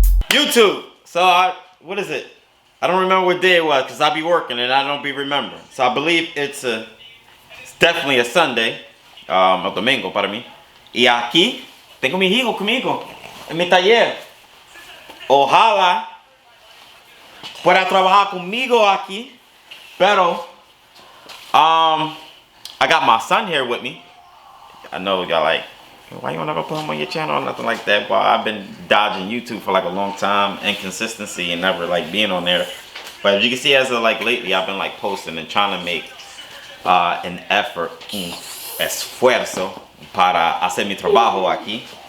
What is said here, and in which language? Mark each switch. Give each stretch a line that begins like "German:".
English: YouTube. So what is it? I don't remember what day it was because I be working and I don't be remembering. So I believe it's definitely a Sunday.
Spanish: O domingo para mí. Y aquí tengo mi hijo conmigo en mi taller. Ojalá pueda trabajar conmigo aquí. Pero
English: I got my son here with me. I know y'all like, why you wanna go put him on your channel or nothing like that? But I've been dodging YouTube for like a long time, inconsistency and never like being on there. But as you can see, as of like lately, I've been like posting and trying to make an effort,
Spanish: esfuerzo para hacer mi trabajo aquí.